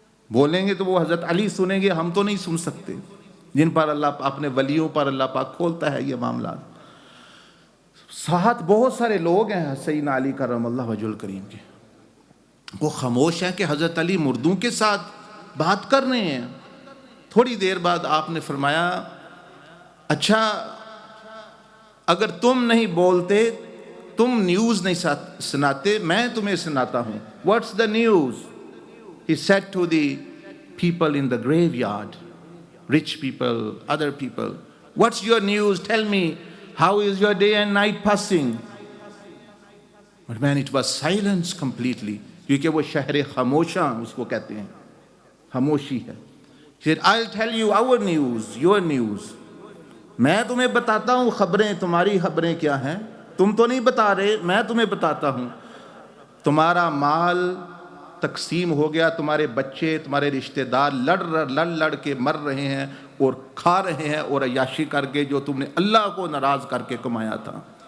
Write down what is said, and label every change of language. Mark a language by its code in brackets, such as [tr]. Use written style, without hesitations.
[ur] بولیں گے تو وہ حضرت علی سنیں گے، ہم تو نہیں سن سکتے، جن پر اللہ اپنے ولیوں پر اللہ پاک کھولتا ہے یہ معاملات۔ ساتھ بہت سارے لوگ ہیں سیدنا علی کرم اللہ وجہ الکریم کے، وہ خاموش ہیں کہ حضرت علی مردوں کے ساتھ بات کر رہے ہیں۔ تھوڑی دیر بعد آپ نے فرمایا اچھا اگر تم نہیں بولتے، تم نیوز نہیں سناتے، میں تمہیں سناتا ہوں۔ [en] What's the news? He said to the people in the graveyard, rich people, other people, what's your news? Tell me, how is your day and night passing? But man, it was silence completely. [ur] کیونکہ وہ شہر خاموشاں اس کو کہتے ہیں، خاموشی ہے۔ [en] He said, I'll tell you our news, your news. [ur] میں تمہیں بتاتا ہوں خبریں، تمہاری خبریں کیا ہیں، تم تو نہیں بتا رہے، میں تمہیں بتاتا ہوں۔ تمہارا مال تقسیم ہو گیا، تمہارے بچے، تمہارے رشتہ دار لڑ کے مر رہے ہیں اور کھا رہے ہیں، اور عیاشی کر کے جو تم نے اللہ کو ناراض کر کے کمایا تھا۔